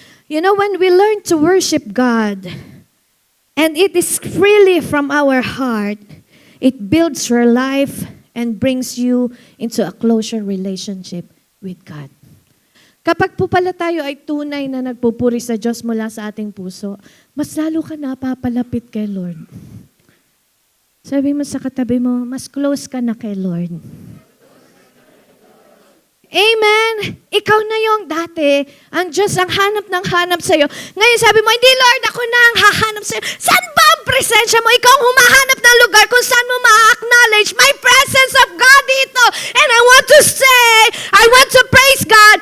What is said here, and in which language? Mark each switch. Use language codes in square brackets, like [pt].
[en] You know, when we learn to worship God, and it is freely from our heart, it builds your life and brings you into a closer relationship with God. [tl] Kapag po pala tayo ay tunay na nagpupuri sa Diyos mula sa ating puso, mas lalo ka napapalapit kay Lord. Sabi mo sa katabi mo, mas close ka na kay Lord. Amen. Ikaw na yung dati, ang Diyos ang hanap sa'yo. Ngayon sabi mo, hindi Lord, ako na ang hahanap sa'yo. Saan ba ang presensya mo? Ikaw ang humahanap ng lugar kung saan mo ma-acknowledge [en] my presence of God [tl] dito. [en] And I want to say, I want to praise God.